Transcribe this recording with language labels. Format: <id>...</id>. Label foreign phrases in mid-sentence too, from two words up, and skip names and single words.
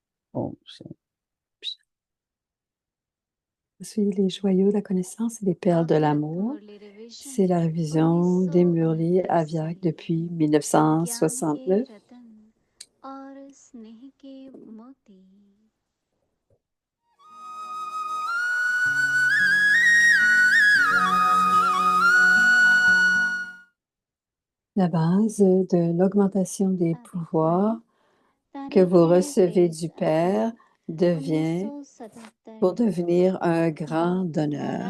<hi>ओम शांति।</hi> <fr>Soyez les joyaux de la connaissance et les perles de l'amour. C'est la révision des Murli Aviak depuis 1969.</fr> <hi>और स्नेह के मोती।</hi> <fr>La base de l'augmentation des pouvoirs que vous recevez du Père devient pour devenir un grand donneur.</fr>